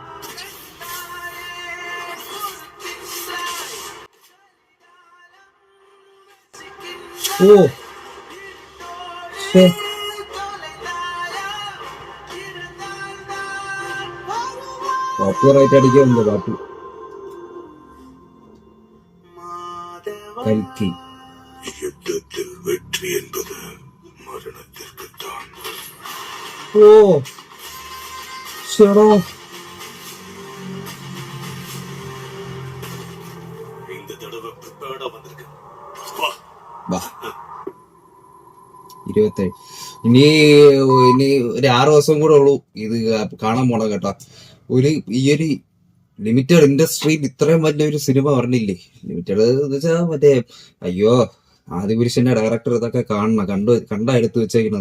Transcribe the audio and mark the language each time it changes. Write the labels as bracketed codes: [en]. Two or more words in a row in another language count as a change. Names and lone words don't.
[ml] ഓ ഷേ കോപ്പിറൈറ്റ് അടിക്കുന്നുണ്ട് പാട്ട്. കൽക്കി. [ta] யுத்தத்தில் வெற்றி என்பது மரணத்திற்குத்தான். [ml] ഓ ഷെടോ. [ta] இந்த தடவை ப்ரிப்பேர்டா வந்திருக்கு. [ml] വാ 27. ഇനി ഒരു 6 ദിവസം കൂടെ ഉള്ളൂ ഇത് കാണാൻ പോണം കേട്ടോ. ഈ ഒരു ലിമിറ്റഡ് ഇൻഡസ്ട്രിയിൽ ഇത്രയും വലിയൊരു സിനിമ പറഞ്ഞില്ലേ. ലിമിറ്റഡ് എന്ന് വെച്ചാ മറ്റേ അയ്യോ ആദിപുരുഷന്റെ ഡയറക്ടർ ഇതൊക്കെ കണ്ടാ എടുത്തു വെച്ചേക്കുന്നത്.